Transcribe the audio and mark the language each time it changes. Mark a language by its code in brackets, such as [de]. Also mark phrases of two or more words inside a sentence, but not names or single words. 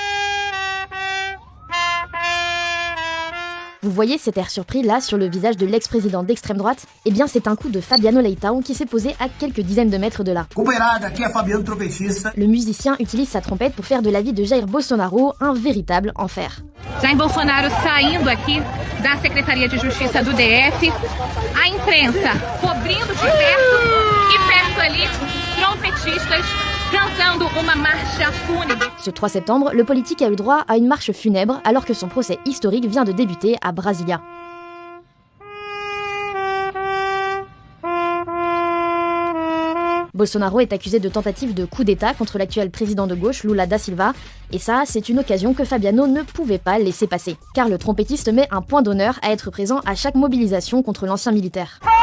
[fr] Vous voyez cet air surpris là sur le visage de l'ex-président d'extrême droite? Eh bien c'est un coup de Fabiano Leitão qui s'est posé à quelques dizaines de mètres de là. Le musicien utilise sa trompette pour faire de la vie de Jair Bolsonaro un véritable enfer. [pt] Jair Bolsonaro saindo aqui da Secretaria de Justiça do DF, a imprensa cobrindo de perto e perto ali trompetistas cantando uma marcha fúnebre. [fr] Ce 3 septembre, le politique a eu droit à une marche funèbre alors que son procès historique vient de débuter à Brasilia. Bolsonaro est accusé de tentative de coup d'État contre l'actuel président de gauche, Lula da Silva, et ça, c'est une occasion que Fabiano ne pouvait pas laisser passer, car le trompettiste met un point d'honneur à être présent à chaque mobilisation contre l'ancien militaire.